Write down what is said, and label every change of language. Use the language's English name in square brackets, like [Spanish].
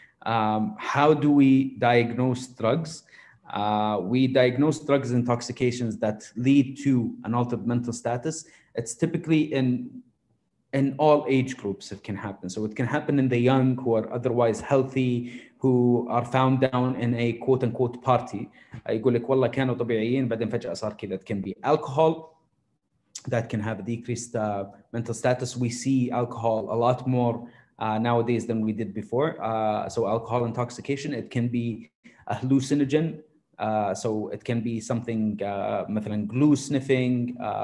[English] How do we diagnose drugs? We diagnose drugs intoxications that lead to an altered mental status. It's typically in all age groups it can happen. So it can happen in the young who are otherwise healthy, who are found down in a quote unquote party. [Arabic] يقول لك والله كانوا طبيعيين بعدين فجأة صار كذا. [English] It can be alcohol that can have a decreased mental status. We see alcohol a lot more nowadays than we did before. So alcohol intoxication, it can be a hallucinogen. So it can be something مثلا glue sniffing.